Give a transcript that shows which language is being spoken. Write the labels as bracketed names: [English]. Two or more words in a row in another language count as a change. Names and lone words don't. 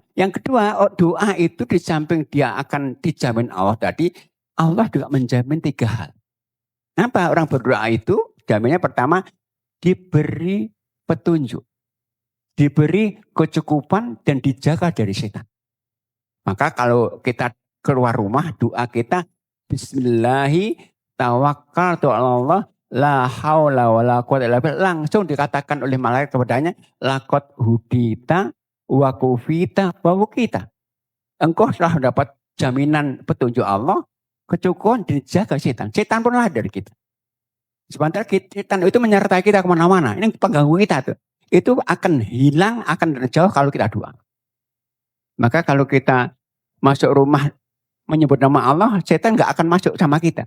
[Indonesian] Yang kedua, doa itu di samping dia akan dijamin Allah tadi, Allah juga menjamin 3 hal. Kenapa orang berdoa itu? Jaminnya pertama, diberi petunjuk, diberi kecukupan, dan dijaga dari setan. Maka kalau kita keluar rumah, doa kita, [Arabic] بسم الله توكلت على الله لا حول ولا قوة إلا بالله. [Indonesian] Langsung dikatakan oleh malaikat kepadanya, [Arabic] لقد هديت وكفيت ووقيت. [Indonesian] Engkau telah dapat jaminan petunjuk Allah, kecukupan, dijaga setan. Setan pun lari dari kita. Sementara setan itu menyertai kita kemana-mana. Ini pengganggu kita tuh. Itu akan hilang, akan terjauh kalau kita doa. Maka kalau kita masuk rumah menyebut nama Allah, setan nggak akan masuk sama kita.